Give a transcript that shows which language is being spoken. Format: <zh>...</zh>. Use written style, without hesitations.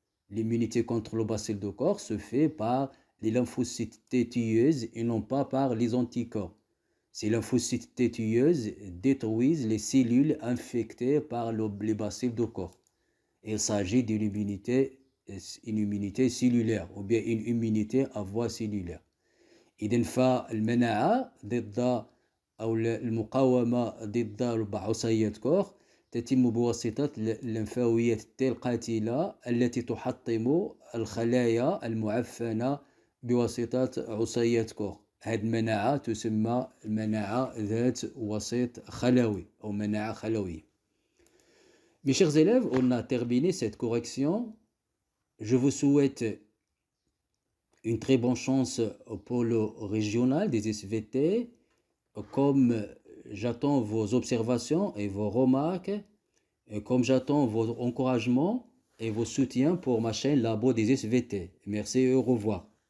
<fr>L'immunité contre le bacille de Koch se fait par les lymphocytes T tueuses et non pas par les anticorps. Ces lymphocytes T tueuses détruisent les cellules infectées par les bacilles de Koch. Il s'agit d'une immunité cellulaire ou bien une immunité à voie cellulaire.</fr> <ar>إذن فالمناعة ضد أو المقاومة ضد عصية كوخ تتم بواسطة اللمفاويات التي القاتلة التي تحطم الخلايا المعفنة بواسطة عصية كوخ. هذه المناعة تسمى المناعة ذات وسيط خلوي أو مناعة خلوية.</ar> <fr>Mes chers élèves, on a terminé cette correction. Je vous souhaite une très bonne chance au pôle régional des SVT. Comme j'attends vos observations et vos remarques, et comme j'attends vos encouragements et vos soutiens pour ma chaîne Labo des SVT. Merci et au revoir.</fr>